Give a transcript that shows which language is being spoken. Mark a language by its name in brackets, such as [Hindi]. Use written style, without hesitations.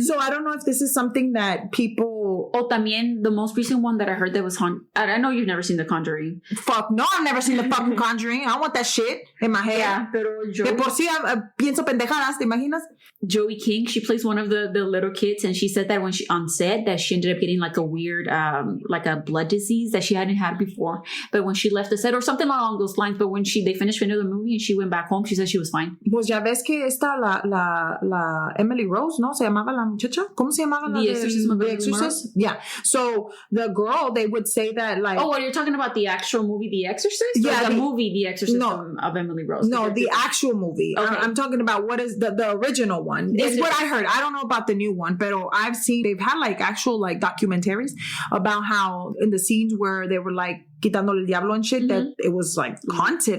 [English] So, I don't know if this is something that people... Oh, [Spanish] también, [English] the most recent one that I heard that was haunted. I know you've never seen The Conjuring. Fuck, no, I've never seen The fucking Conjuring. I want that shit in my head. Yeah, [Spanish] pero de por sí, pienso pendejadas, ¿te imaginas? [English] Joey King, she plays one of the little kids, and she said that when she on set that she ended up getting like a weird like a blood disease that she hadn't had before, but when she left the set or something along those lines, but when they finished filming the movie and she went back home, she said she was fine. [Spanish] Pues ya ves que esta la Emily Rose, ¿no? Se llamaba la muchacha? ¿Cómo se llamaba la [English] The Exorcist? Yeah. So the girl, they would say that like... Oh, well, you're talking about the actual movie The Exorcist? Yeah. The movie The Exorcist of Emily Rose? No, the actual movie. Okay. I'm talking about what is the original one. It's what I heard. I don't know about the new one, but I've seen they've had like actual like documentaries about how in the scenes where they were like [Spanish] quitándole el diablo [English] and shit, that it was like haunted.